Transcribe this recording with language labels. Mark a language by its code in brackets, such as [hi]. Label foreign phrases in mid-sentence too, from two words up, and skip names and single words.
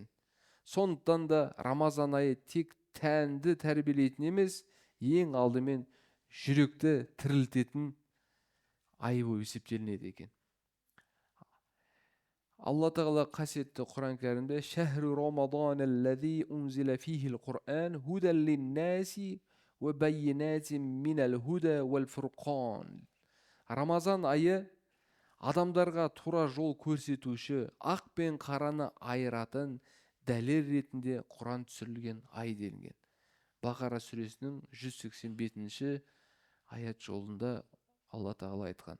[kk] Сондықтан да Рамазан айы тек тәнді тәрбиелейтін емес, ең алдымен жүректі тірілтетін ай болып есептелінеді екен. Алла Тағала қасиетті Құран кәрімде [ar] «شهر رمضان الذي أنزل فيه القرآن هدى للناس وبينات من الهدى والفرقان». [kk] Рамазан айы адамдарға тура жол көрсетуші, ақ пен қараны айыратын дәлел ретінде Құран түсірілген ай делінген. Бақара сүресінің 185-ші аят жолында Алла Тағала айтқан.